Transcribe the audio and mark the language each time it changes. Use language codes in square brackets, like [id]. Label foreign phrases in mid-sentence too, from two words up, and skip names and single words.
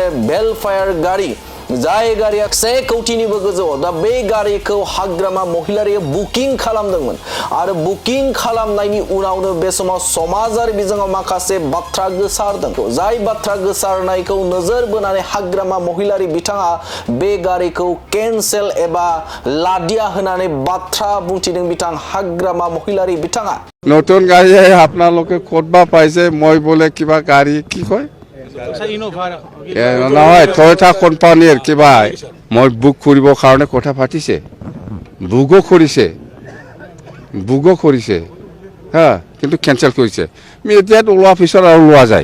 [brx] बेलफायार गारि जाय गारिया 1 कौटिनिबो गोजौआव दा बे गारिखौ हाग्रामा महिलारिया बुकिं खालामदोंमोन आरो बुकिं खालामनायनि उनावनो बे समाव समाजारि बिजोङाव माखासे बाथ्रा गोसारदों जाय बाथ्रा गोसारनायखौ नोजोर बोनानै हाग्रामा महिलारि बिथाङा बे गारिखौ केन्सेल एबा लादिया होननानै बाथ्रा बुंथिदों बिथां हाग्रामा महिलारि बिथाङा [as] নতুন গাড়ী আপোনালোকে ক'তবা পাইছে মই বোলে কিবা গাড়ী কি কয় নহয় টয়োটা কোম্পানীৰ কিবা মই বুক কৰিবৰ কাৰণে কথা পাতিছে বুকো কৰিছে হা কিন্তু কেনসেল কৰিছে মিডিয়াত ওলোৱা পিছত আৰু লোৱা যায়